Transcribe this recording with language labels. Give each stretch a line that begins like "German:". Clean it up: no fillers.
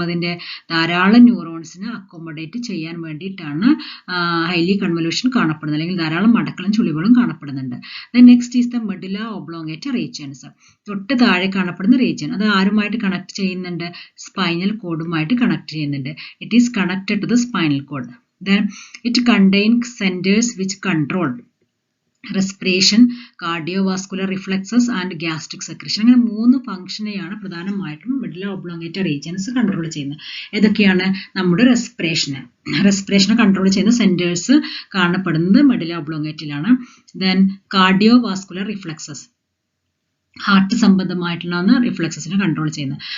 Malayalam: അതിന്റെ ധാരാളം ന്യൂറോൺസിനെ അക്കോമഡേറ്റ് ചെയ്യാൻ വേണ്ടിയിട്ടാണ് ഹൈലി കൺവല്യൂഷൻ കാണപ്പെടുന്നത്, അല്ലെങ്കിൽ ധാരാളം മടക്കളും ചുളിവുകളും കാണപ്പെടുന്നുണ്ട്.
English: Next is the medulla oblongata regions.
Malayalam: തൊട്ട് താഴെ കാണപ്പെടുന്ന റീജിയൻ അത് ആരുമായിട്ട് കണക്ട് ചെയ്യുന്നുണ്ട്? സ്പൈനൽ കോഡുമായിട്ട് കണക്ട് ചെയ്യുന്നുണ്ട്.
English: It is connected to the spinal cord. Then it contains centers which control respiration, cardiovascular reflexes and gastric secretion.
Malayalam: അങ്ങനെ 3 ഫംഗ്ഷനെയാണ് പ്രധാനമായിട്ടും മെഡുല ഒബ്ലോങ്ങേറ്റ റീജിയൻസ് കൺട്രോൾ ചെയ്യുന്നത്. ഏതൊക്കെയാണ്? നമ്മുടെ റെസ്പിറേഷനെ കൺട്രോൾ ചെയ്യുന്ന സെന്റേഴ്സ് കാണപ്പെടുന്നത് medulla ഒബ്ലോങ്ങേറ്റയിലാണ്.
English: then cardiovascular reflexes,
Malayalam: heart സംബന്ധമായിട്ടുള്ള റിഫ്ലക്സസിനെ control ചെയ്യുന്നത്.